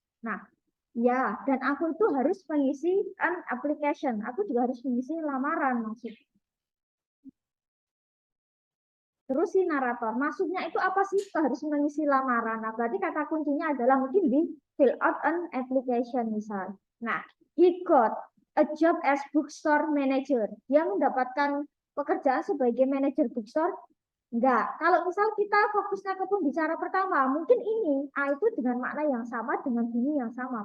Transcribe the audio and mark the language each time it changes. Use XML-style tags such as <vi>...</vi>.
<id>Nah, ya, dan aku itu harus mengisi</id> <en>an application.</en> <id>Aku juga harus mengisi lamaran maksudnya. Terus si narator, maksudnya itu apa sih harus mengisi lamaran? Nah, berarti kata kuncinya adalah mungkin di</id> <en>fill out an application</en> <id>misal.</id> <en>Nah, he got a job as bookstore manager.</en> <id>Dia mendapatkan pekerjaan sebagai manajer bookstore. Enggak. Kalau misal kita fokusnya ke pembicara pertama, mungkin ini A itu dengan makna yang sama, dengan bunyi yang sama.</id>